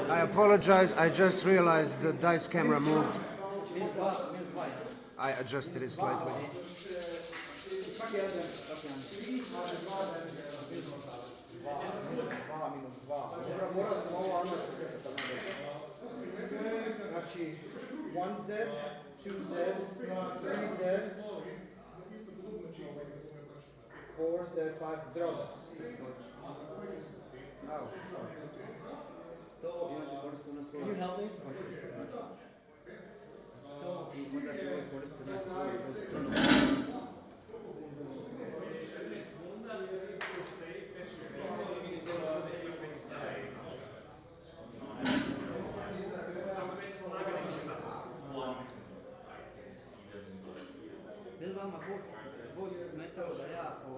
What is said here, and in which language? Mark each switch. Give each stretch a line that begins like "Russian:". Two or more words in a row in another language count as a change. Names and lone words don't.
English: apologize. I just realized the dice camera moved. I adjusted it slightly.
Croatian: Mora sam ovo armarsko kretat tamo reći. Znači,
English: one's dead, two's dead, three's dead, four's dead, five's dead. Oh, fuck.
Croatian: To inače koriste na svoju.
English: Can you help me?
Croatian: To onda će ovaj koristiti na svoju. Jel vama bolje smetalo da ja